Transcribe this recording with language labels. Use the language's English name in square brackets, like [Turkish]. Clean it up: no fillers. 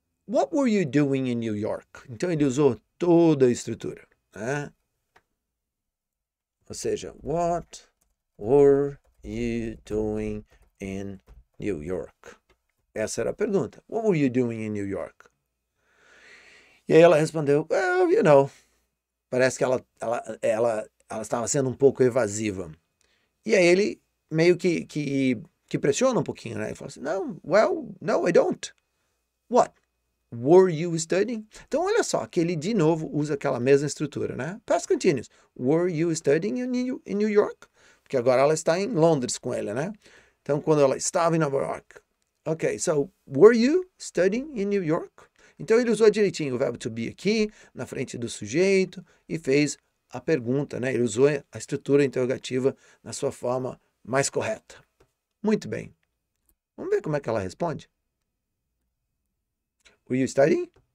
[English] What were you doing in New York? [Portuguese] Então, ele usou toda a estrutura, né? Ou seja, [English] what were you doing in New York? [Portuguese] Essa era a pergunta. [English] What were you doing in New York? [Portuguese] E aí ela respondeu, [English] well, you know. [Portuguese] Parece que ela estava sendo um pouco evasiva. E aí ele meio que pressiona um pouquinho, né? Ele fala assim, [English] no, I don't. What? Were you studying? [Portuguese] Então, olha só, que ele de novo usa aquela mesma estrutura, né? [English] Past continuous. Were you studying in New York? [Portuguese] Porque agora ela está em Londres com ele, né? Então, quando ela estava em Nova York. [English] Ok, so, were you studying in New York? [Portuguese] Então, ele usou direitinho o verbo to be aqui, na frente do sujeito, e fez a pergunta, né? Ele usou a estrutura interrogativa na sua forma mais correta. Muito bem. Vamos ver como é que ela responde. [English] Were you studying?